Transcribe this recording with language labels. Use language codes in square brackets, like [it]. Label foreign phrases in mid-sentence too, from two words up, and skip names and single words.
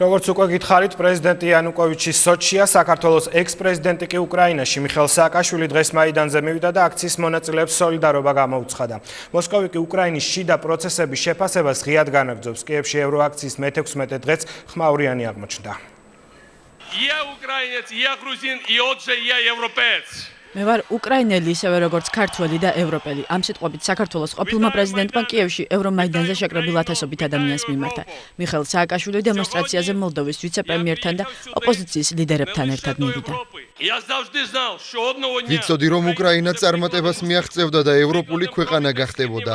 [ka] როგორც უკვე გითხარით, პრეზიდენტი იანუკოვიჩი სოჩია, საქართველოს ექს-პრეზიდენტი კი უკრაინაში მიხეილ სააკაშვილი დღეს მაიდანზე მივიდა და აქციის მონაწილეებს სოლიდარობა გამოუცხადა. მოსკოვი კი უკრაინის შიდა პროცესების შეფასებას ღიად განაგრძობს. კიევში ევროაქციის მე-16 დღეც ხმაურიანი აღმოჩნდა. [uk] Я украинец, я грузин и отже я европеец. [ka] მე ვარ უკრაინელი, ისევე როგორც ქართველი და ევროპელი. ამ სიტყვებით საქართველოს ყოფილმა პრეზიდენტმა კიევში ევრომაიდანზე შეკრებილ ათასობით ადამიანს მიმართა. მიხეილ სააკაშვილი დემონსტრაციაზე მოლდოვის ვიცე-პრემიერთან და ოპოზიციის ლიდერებთან ერთად მივიდა. ვიცოდი, რომ უკრაინა წარმატებას მიაღწევდა და ევროპული ქვეყანა გახდებოდა.